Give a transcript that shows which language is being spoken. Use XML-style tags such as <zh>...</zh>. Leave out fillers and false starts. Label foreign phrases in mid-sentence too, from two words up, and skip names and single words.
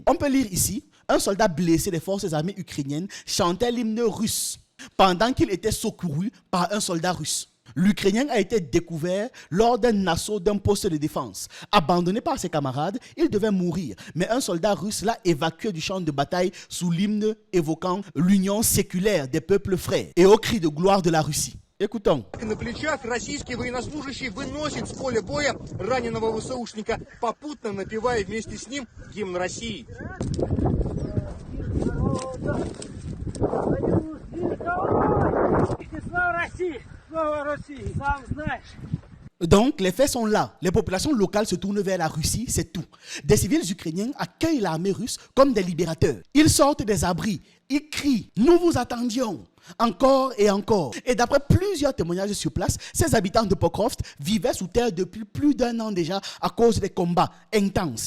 <fr>On peut lire ici, un soldat blessé des forces armées ukrainiennes chantait l'hymne russe pendant qu'il était secouru par un soldat russe. L'Ukrainien a été découvert lors d'un assaut d'un poste de défense. Abandonné par ses camarades, il devait mourir. Mais un soldat russe l'a évacué du champ de bataille sous l'hymne évoquant l'union séculaire des peuples frères et au cri de gloire de la Russie. Écoutons.</fr> <ru>На плечах российский военнослужащий выносит с поля боя раненого ВСУшника, попутно напевая вместе с ним гимн России. Слава России! Слава России! Сам знаешь!</ru> <fr>Donc, les faits sont là. Les populations locales se tournent vers la Russie, c'est tout. Des civils ukrainiens accueillent l'armée russe comme des libérateurs. Ils sortent des abris, ils crient « Nous vous attendions !» Encore et encore. Et d'après plusieurs témoignages sur place, ces habitants de Pokrovsk vivaient sous terre depuis plus d'1 an déjà à cause des combats intenses.</fr>